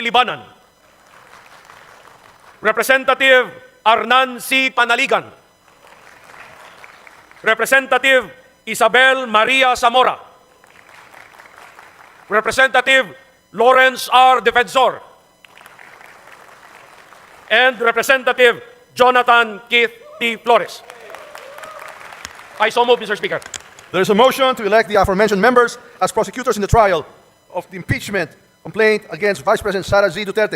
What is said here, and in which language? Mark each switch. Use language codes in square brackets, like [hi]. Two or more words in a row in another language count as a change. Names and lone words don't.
[en] Libanan. Representative Arnan C. Panaligan. Representative Isabel Maria Zamora. Representative Lawrence R. Defensor. And Representative Jonathan Keith T. Flores. I so move, Mr. Speaker. There is a motion to elect the aforementioned members as prosecutors in the trial of the impeachment complaint against Vice President Sara Z. Duterte.